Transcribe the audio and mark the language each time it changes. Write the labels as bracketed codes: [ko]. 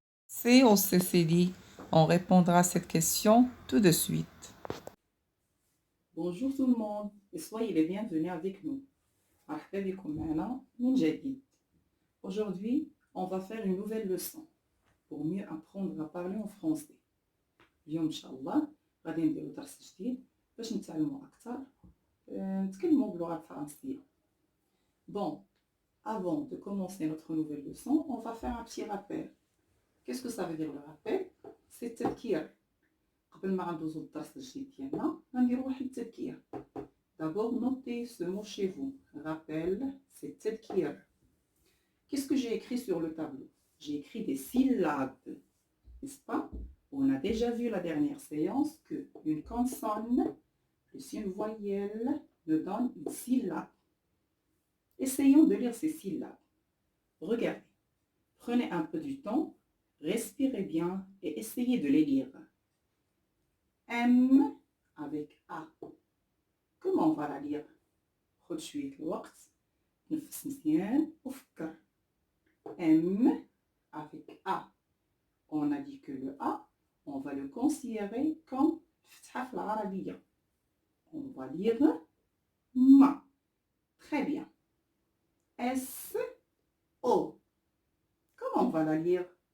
[fr] C'est au CCD. On répondra à cette question tout de suite. Bonjour tout le monde et soyez les bienvenus avec nous. [ar] مرحبا بكم معنا من جديد. [fr] Aujourd'hui, on va faire une nouvelle leçon pour mieux apprendre à parler en français. [ar] اليوم إن شاء الله غادي نديرو درس جديد باش نتعلموا أكثر نتكلموا باللغة الفرنسية. [fr] Bon, avant de commencer notre nouvelle leçon, on va faire un petit rappel. Qu'est-ce que ça veut dire le rappel? C'est التذكير. [ar] قبل ما غندوزو للدرس الجديد ديالنا غنديرو واحد التذكير. [fr] D'abord, notez ce mot chez vous. Rappel, c'est tadkir. Qu'est-ce que j'ai écrit sur le tableau? J'ai écrit des syllabes, n'est-ce pas? On a déjà vu la dernière séance qu'une consonne plus une voyelle nous donne une syllabe. Essayons de lire ces syllabes. Regardez. Prenez un peu du temps, respirez bien et essayez de les lire. M avec A. Comment on va la lire? [ar] خد شوية الوقت نفس مزيان وفكر. [fr] M avec A. On a dit que le A, on va le considérer comme [ar] فتحة في العربية. [fr] On va lire ma. Très bien. S O. Comment on va la lire?